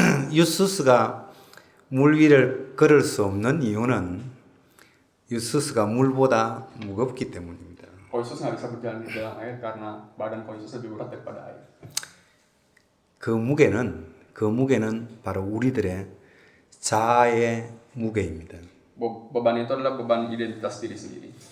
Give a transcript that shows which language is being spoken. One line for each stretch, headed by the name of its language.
Korean: 유스스가 물 위를 걸을 수 없는 이유는 유스스가 물보다 무겁기 때문입니다.
Indonesian: Yesus nggak bisa berjalan di dalam air karena badan Yesus lebih berat daripada air.
Korean: 그 무게는 바로 우리들의 자아의 무게입니다.
Indonesian: beban itu adalah beban identitas diri sendiri.